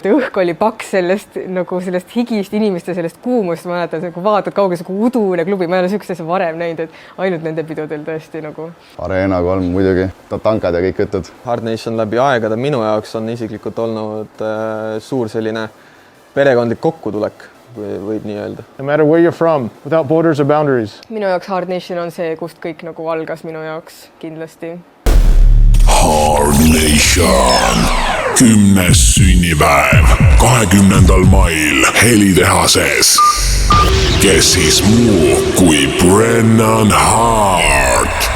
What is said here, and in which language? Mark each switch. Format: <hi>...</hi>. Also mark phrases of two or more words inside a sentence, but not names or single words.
<et>Õhk oli paks sellest higist inimeste, sellest kuumust. Ma mäletan, vaatad kauges udune klubi. Ma ei ole sükst asja varem näinud, et ainult nende pidudel tõesti . Arena 3 muidugi, tankad ja kõik jutud. Hard Nation läbi aegade minu jaoks on isiklikult olnud suur selline perekondlik kokkutulek. Võib nii öelda.</et> <en>No matter where you're from, without borders or boundaries.</en> <et>Minu jaoks Hard Nation on see, kust kõik algas minu jaoks kindlasti. Hard Nation 10. sünnipäev 20. mail Helitehases. Kes siis muu kui Brennan Hart.</et>